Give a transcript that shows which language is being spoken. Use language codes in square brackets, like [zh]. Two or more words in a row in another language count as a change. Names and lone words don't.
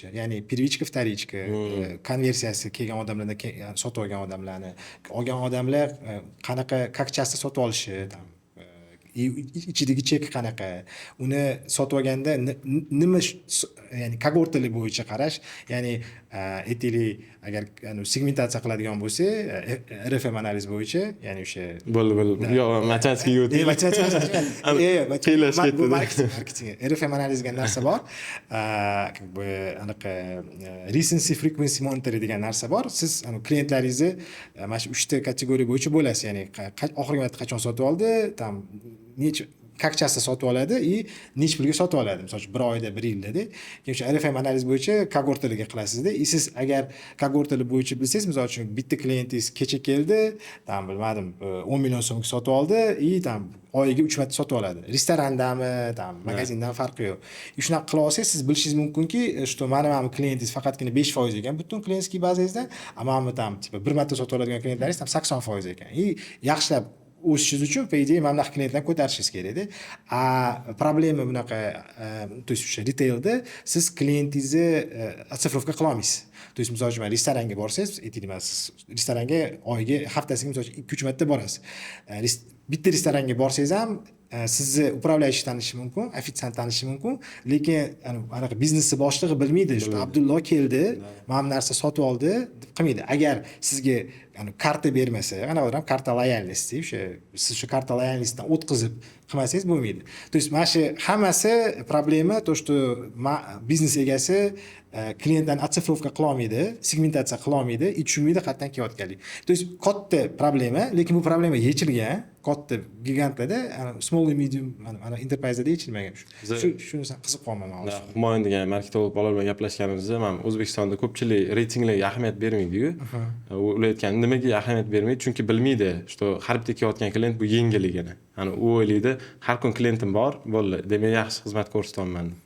[uz] Ya'ni [ru] первичка, вторичка, [uz] konversiyasi kelgan odamlardan sotib olgan odamlarni, olgan odamlar qanaqa kakchasida sotib olishi, ichidagi chek qanaqa, uni sotib olganda nima ya'ni kogortali bo'yicha qarash, ya'ni aytaylik agar segmentatsiya qiladigan bo'lsa, RFM analiz bo'yicha, ya'ni o'sha bo'ldi. Yo'q, matematika o'tdi. Marketing. RFM analiz degan narsa bor. [ru] Как бы [uz] anaqa [en] recency frequency monitoring [uz] degan narsa bor. Siz klientlaringizni mana shu 3 ta kategoriya bo'yicha bo'lasiz, ya'ni oxirgi marta qachon sotib oldi, tam necha kakchasida sotib oladi и necha pulga sotib oladi. Misol uchun 1 oyda, 1 yildada. Keyin o'sha RFM analiz bo'yicha kogortaliga qilasizda. Siz agar kogortali bo'yicha bilsangiz, misol uchun bitta klientingiz kecha keldi, tam bilmadim, 10 million so'mga sotib oldi и tam oyiga 3 marta sotib oladi. Restorandami, tam magazindan farqi yo'q. Shunaqa qila olsangiz, siz bilishingiz mumkinki, что mana klientingiz faqatgina 5% ekan butun klientskiy bazangizda, ammo tam tipa 1 marta sotib oladigan klientlaringiz tam 80% ekan. Yaxshilab o'sishingiz uchun [ru] по идее [uz] mana bunaqa klientlarni ko'tarishingiz kerakda. Problema bunaqa, [ru] то есть [uz] o'sha retailda siz klientingizni otsifrovka qila olmaysiz. [ru] То есть [uz] misol uchun restoranga borsangiz, aytaylik, siz restoranga oyiga haftasiga misol uchun 2-3 marta borasiz. Bitta restoranga borsangiz ham sizni upravляющий tanishi mumkin, ofitsiant tanishi mumkin, lekin anaqa biznesni boshlig'i bilmaydi, что Abdullo keldi, mana bu narsa sotib oldi deb qilmaydi. Agar sizga karta bermasa, qanaqadir karta loyalnosti, o'sha siz shu karta loyalnostdan o'tkazib qilmasangiz bo'lmaydi. [ru] То есть [uz] mana shu hammasi problema, [ru] то что [uz] biznes egasi klientlarni otsifrovka qila olmaydi, segmentatsiya qila olmaydi, tushunmaydi qayerdan kelayotganligini. [ru] То есть [uz] katta problema, lekin bu problema yechilgan. Katta gigantlarda, [en] small and medium [uz] mana enterprise'da yechilmagan. Shunisi qiziq qolmagan hozir. Humoyin degan marketolog bolalar bilan gaplashganimizda, men O'zbekistonda ko'pchilik reytinglarga ahamiyat bermaydi-ku. Ular aytgan, nimaga ahamiyat bermaydi? Chunki bilmaydi, что har bitta kelayotgan klient bu yengilligini. U o'ylaydi, har kun klientim bor, bo'ldi, demak yaxshi xizmat ko'rsataman deb.